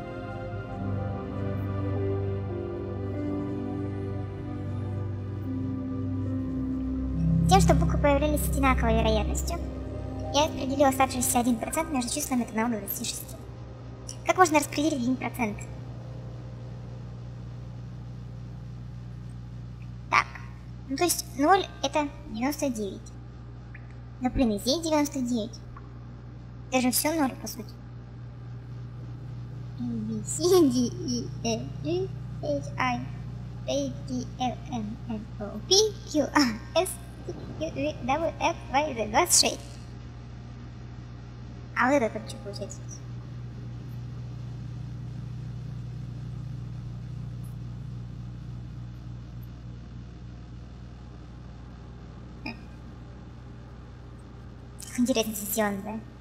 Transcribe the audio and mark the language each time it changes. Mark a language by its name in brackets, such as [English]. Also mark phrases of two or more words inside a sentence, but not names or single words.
[Russian] Тем, что буквы появлялись с одинаковой вероятностью, я распределил оставшийся 1% между числами от 1 до 26. Как можно распределить 1%? Так, ну то есть 0 это 99. Но блин, и здесь 99. Это же все 0 по сути. [English] A, B, C, D, E, F, G, H, I, J, K, L, M, N, O, P, Q, R, S, W, F, Y, Z, 26. [Russian] А вот это что получается? Интересно сделано, да?